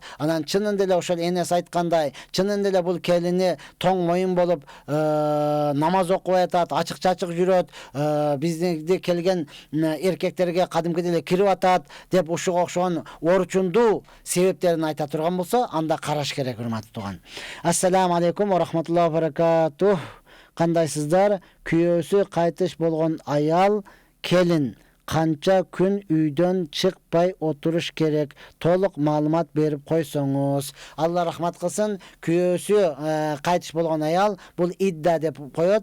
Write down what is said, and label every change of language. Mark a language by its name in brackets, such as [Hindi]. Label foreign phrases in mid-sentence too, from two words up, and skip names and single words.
[Kyrgyz] Анан чынында эле ошол энеси айткандай, чынында эле бул келини тоң моюн болуп намаз окубай атат, ачык-чачык жүрөт, бизде келген эркектерге кадимкидей эле кирип атат деп ушуга окшогон орчундуу себептерин айта турган болсо, анда караш керек урматтуу туган. [Arabic] السلام عليكم ورحمة الله وبركاته. [Kyrgyz] Кандайсыздар? Күйөөсү кайтыш болгон аял келин канча күн үйдөн чыкпай отуруш керек? Толук маалымат берип койсоңуз. Алла рахмат кылсын. Күйөөсү кайтыш болгон аял бул идда деп коет.